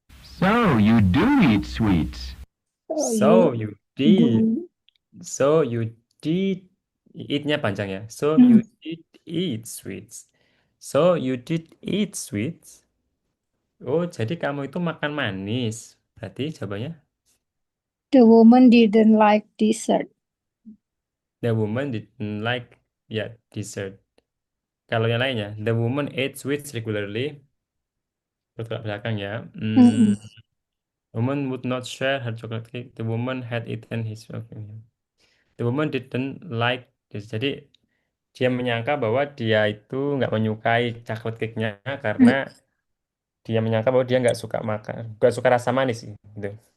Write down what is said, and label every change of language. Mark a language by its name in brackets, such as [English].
[English] So, you do eat sweets. So so you you did, do. so you did, eat-nya [Indonesian] panjang ya. [English] So you Mm. did eat sweets. So you did eat sweets. [Indonesian] Oh, jadi kamu itu makan manis. Berarti jawabannya [English] The woman didn't like dessert. the woman didn't like ya dessert. [Indonesian] Kalau yang lainnya, [English] the woman ate sweets regularly. [Indonesian] Bertolak belakang ya. Mm-mm. [English] Woman would not share her chocolate cake. The woman had eaten his. Okay. The woman didn't like this. Jadi [Indonesian] dia menyangka bahwa dia itu nggak menyukai chocolate cake-nya karena dia menyangka bahwa dia nggak suka rasa manis gitu.